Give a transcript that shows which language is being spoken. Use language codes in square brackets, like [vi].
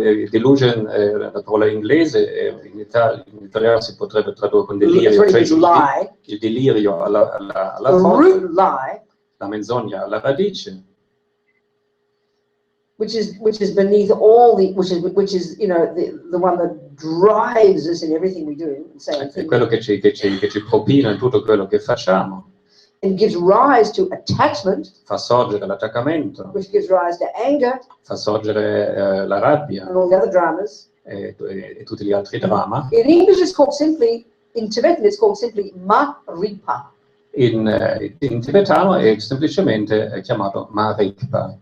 [it] Delusion, la parola inglese, in italiano si potrebbe tradurre con [en] It's [it] delirio, [en] really [it] cioè [en] lie. [it] il delirio alla [en] The [it] fonte, [en] root lie, [it] la menzogna alla radice, [en] which is beneath all the, which is the one that drives us in everything we do and say and [it] è [en] think, [it] quello che ci propina in tutto quello che facciamo, [en] and gives rise to attachment, [it] fa sorgere l'attaccamento, [en] which gives rise to anger [it] fa sorgere la rabbia [en] and all the other dramas. [it] e tutti gli altri dramma. [en] In English, it's called simply, in Tibetan, it's called simply ma-ripa, [it] In tibetano è semplicemente chiamato Marikpa,